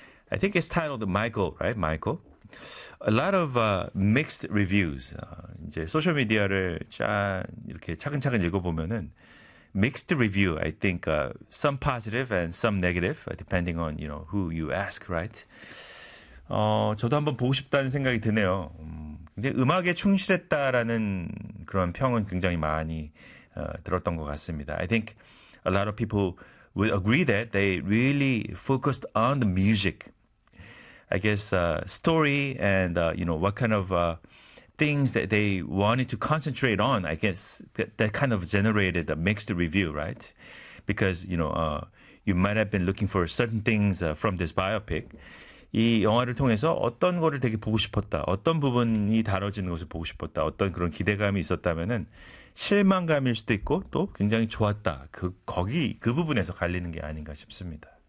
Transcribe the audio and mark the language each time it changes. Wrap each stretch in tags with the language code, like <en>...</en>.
<en>I think it's titled Michael, right? Michael. A lot of mixed reviews.</en> <ko>이제 소셜 미디어를 쫙 이렇게 차근차근 읽어보면은 mixed review.</ko> <en>I think some positive and some negative, depending on who you ask, right?</en> <ko>저도 한번 보고 싶다는 생각이 드네요. 굉장히 음악에 충실했다라는 그런 평은 굉장히 많이 들었던 것 같습니다.</ko> <en>I think a lot of people would agree that they really focused on the music. I guess story and what kind of things that they wanted to concentrate on. I guess that kind of generated a mixed review, right? Because you might have been looking for certain things from this biopic.</en> <ko>이 영화를 통해서 어떤 거를 되게 보고 싶었다, 어떤 부분이 다뤄지는 것을 보고 싶었다, 어떤 그런 기대감이 있었다면은 실망감일 수도 있고 또 굉장히 좋았다. 그 부분에서 갈리는 게 아닌가 싶습니다.</ko>